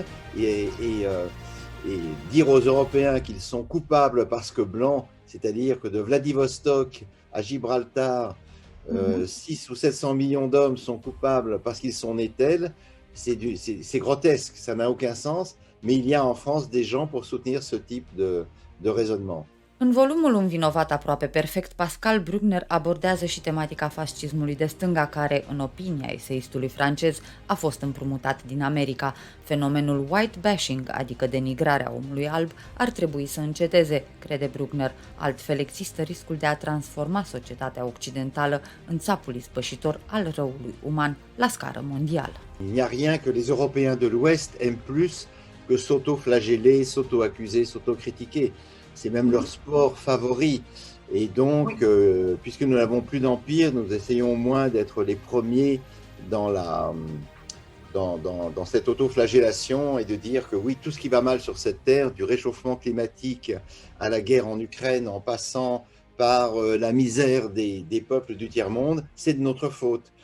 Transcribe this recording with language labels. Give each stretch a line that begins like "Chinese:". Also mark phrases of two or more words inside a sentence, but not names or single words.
French: Et dire aux Européens qu'ils sont coupables parce que blancs, c'est-à-dire que de Vladivostok à Gibraltar, 600 ou 700 millions d'hommes sont coupables parce qu'ils sont nés tels, c'est grotesque, ça n'a aucun sens, mais il y a en France des gens pour soutenir ce type de raisonnement.
Romanian: În volumul Un vinovat aproape perfect, Pascal Bruckner abordează și tematica fascismului de stânga care, în opinia eseistului francez, a fost împrumutat din America. Fenomenul
English: white bashing,
Romanian: adică denigrarea omului alb, ar trebui să înceteze, crede Bruckner, altfel există riscul de a transforma societatea occidentală în țapul ispășitor al răului uman la scară mondială.
French: Il n'y a rien que les Européens de l'Ouest aiment plus que s'auto-flageller, s'auto-accuser, s'auto-critiquer. C'est même leur sport favori. Et donc, puisque nous n'avons plus d'empire, nous essayons au moins d'être les premiers dans cette autoflagellation et de dire que oui, tout ce qui va mal sur cette terre, du réchauffement climatique à la guerre en Ukraine, en passant par la misère des peuples du tiers-monde, c'est de notre faute.